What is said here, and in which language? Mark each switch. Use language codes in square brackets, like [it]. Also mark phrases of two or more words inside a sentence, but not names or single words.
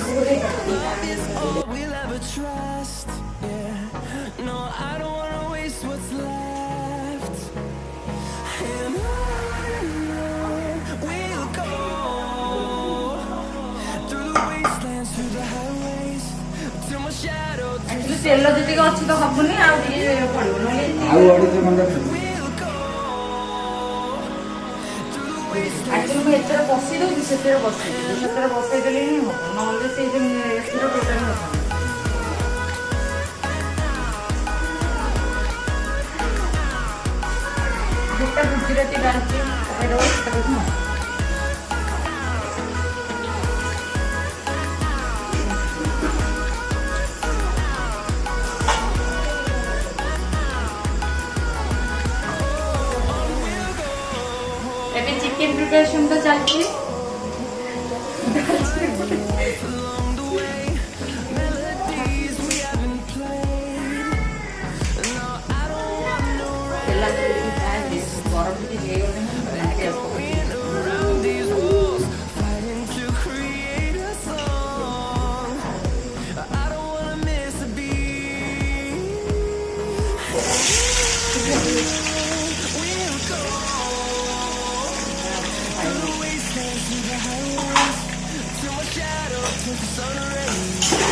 [en] all we'll ever trust. Yeah, no, I don't wanna waste what's left. And on we'll go through the wastelands, through the highways, till my shadow [or] ଆକ୍ଚୁଆଲି ତେଲ ଯେତିକି ଅଛି ତ ହବନି ଆଉ ଟିକେ ପଡ଼ିବ ନହେଲେ ଆଉ ଅଢ଼େଇଶ ଘଣ୍ଟା [en] will go through the wastelands. [or] ଆକ୍ଚୁଆଲି ମୁଁ ଏଥିରେ ବସେଇ ଦେଉଛି ସେଥିରେ ବସେଇ ଦେଉଛି ସେଥିରେ ବସେଇ ଦେଲେ ହିଁ ହବ ନହେଲେ ସେଇ ଯେଉଁ ଏଥିରେ ଟୋଟାଲି ହବନି। ଗୋଟେ ଗୁଜୁରାତି ଡାଲଚି ପକାଇଦେବ ସେଟାକୁ ହଁ ଏବେ [en] chicken preparation [or] ତ ଚାଲିଛି [en] Along the way, melodies we haven't played. No, I don't want no [or] ତେଲ ଗରମ ଟିକେ ହେଇଗଲେ [en] rain around these walls, fighting to create a song. I don't wanna miss a beat. We'll go through the wastelands, through the highways, till my shadow turns to sun rays.